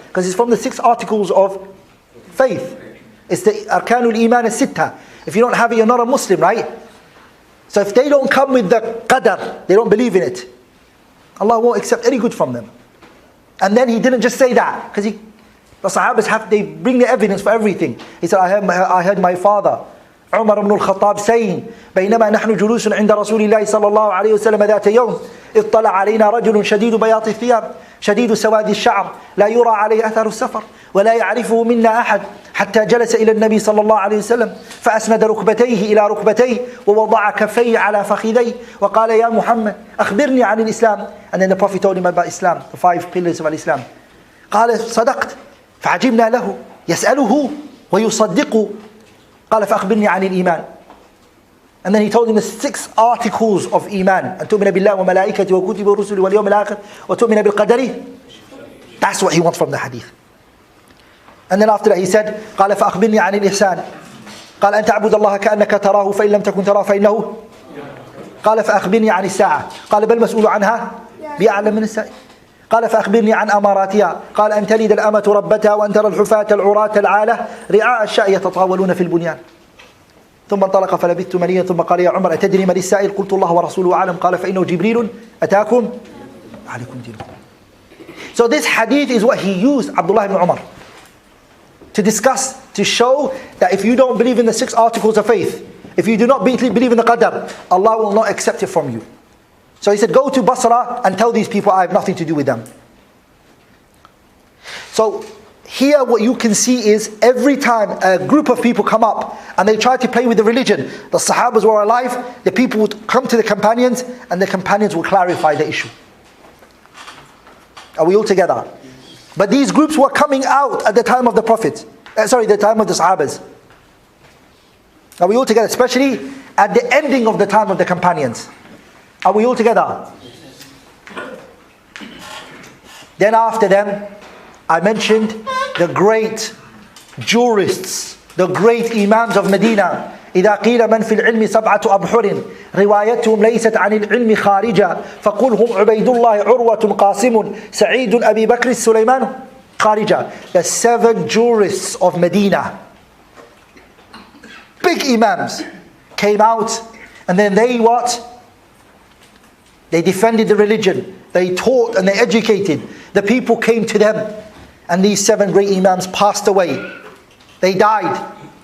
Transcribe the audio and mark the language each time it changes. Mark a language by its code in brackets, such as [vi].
[en] Because it's from the 6 articles of faith. It's the Arkanul Iman al-Sitta. If you don't have it, you're not a Muslim, right? So if they don't come with the qadar, they don't believe in it, Allah won't accept any good from them. And then he didn't just say that, because the Sahabas they bring the evidence for everything. He said, I heard my father, Umar ibn al-Khattab, saying, [ar] بينما نحن جلوس عند رسول الله صلى الله عليه وسلم ذات يوم اطلع علينا رجل شديد بياض الثياب شديد سواد الشعر لا يرى عليه أثر السفر ولا يعرفه منا أحد حتى جلس إلى النبي صلى الله عليه وسلم فأسند ركبتيه إلى ركبتيه ووضع كفيه على فخذيه وقال يا محمد أخبرني عن الإسلام. [en] And then the Prophet told him about Islam, the 5 pillars of Islam. [ar] قال صدقت فعجبنا له يسأله ويصدقه قال فأخبرني عن الإيمان. [en] And then he told him the 6 articles of Iman. [ar] أن تؤمن بالله وملائكته وكتبه ورسله واليوم الآخر وتؤمن بالقدر. [en] That's what he wants from the hadith. And then after that he said [ar] قال فأخبرني عن الإحسان قال أن تعبد الله كأنك تراه فإن لم تكن تراه فإنه قال فأخبرني عن الساعة قال بل مسؤول عنها بأعلم من السائل قال فأخبرني عن أماراتها قال أن تلد الأمة ربتها وأن ترى الحفاة العراة العالة رعاء الشاء يتطاولون في البنيان ثم انطلق فلبثت مليا ثم قال يا عمر أتدري من السائل قلت الله ورسوله أعلم قال فإنه جبريل أتاكم عليكم دينكم. [en] So this hadith is what he used, Abdullah ibn Umar, to discuss, to show that if you don't believe in the 6 articles of faith, if you do not believe in the qadar, Allah will not accept it from you. So he said, go to Basra and tell these people I have nothing to do with them. So here what you can see is every time a group of people come up and they try to play with the religion, the Sahabas were alive, the people would come to the companions and the companions would clarify the issue. Are we all together? But these groups were coming out at the time of the Prophet. The time of the Sahabas. Are we all together? Especially at the ending of the time of the companions. Are we all together? Then after them, I mentioned the great jurists, the great imams of Medina. [ar] إذا قيل من في العلم 7 أبحر روايتهم ليست عن العلم خارجة فقل هم عبيد الله عروة قاسم سعيد أبي بكر سليمان خارجة. [en] The 7 jurists of Medina, big imams, came out and then they what? They defended the religion, they taught and they educated. The people came to them and these 7 great imams passed away. They died.